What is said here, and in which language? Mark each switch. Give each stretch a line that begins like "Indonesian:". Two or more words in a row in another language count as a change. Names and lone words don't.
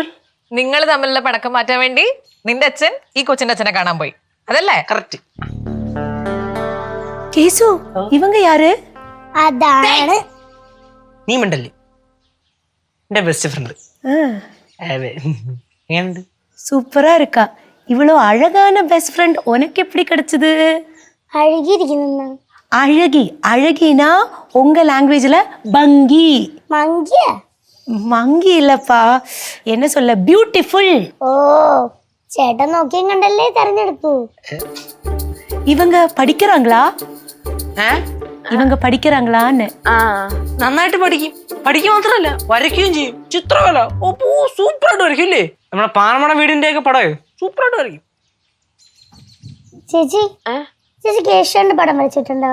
Malayalam: നിങ്ങൾ തമ്മിലുള്ള പിണക്കം മാറ്റാൻ വേണ്ടി നിന്റെ അച്ഛൻ ഈ കൊച്ചിന്റെ അച്ഛനെ കാണാൻ പോയി, അതല്ലേ? കറക്റ്റ്.
Tamil: കേസു, இவங்க யாரு?
Malayalam: അതാണ് നീ മിണ്ടല്ലേ, എന്റെ
English: best friend.
Malayalam: അതെ, എങ്ങനെയുണ്ട്?
Tamil: சூப்பரா இருக்கா. இவ்வளோ அழகான
English: best friend
Tamil: உனக்கு எப்படி கிடைச்சது?
Malayalam: അഴുകിയിരിക്കുന്ന.
Tamil: அழகி. அழகினா உங்க லாங்குவேஜ்ல பங்கி.
Malayalam: മങ്കിയ?
Tamil: மங்கி இல்லப்பா, என்ன சொல்ல, பியூட்டிஃபுல்.
Malayalam: ഓ, ചേട്ടൻ നോക്കിയും കണ്ടല്ലേ തെരഞ്ഞെടുത്തു.
Tamil: இவங்க படிக்கிறாங்களா? இவங்க படிக்கறாங்களான்னு?
Malayalam: നന്നായിട്ട് പഠിക്കും. പഠിക്കുക മാത്രല്ല വരയ്ക്കുകയും ചെയ്യും. ചിത്രകല സൂപ്പറായിട്ട് വരയ്ക്കും ഇല്ലേ? നമ്മുടെ പാറമട വീടിന്റെ ഒക്കെ പടം സൂപ്പറായിട്ട് വരയ്ക്കും. ചേച്ചി ചേച്ചി കേശവന്റെ പടം വരച്ചിട്ടുണ്ടോ?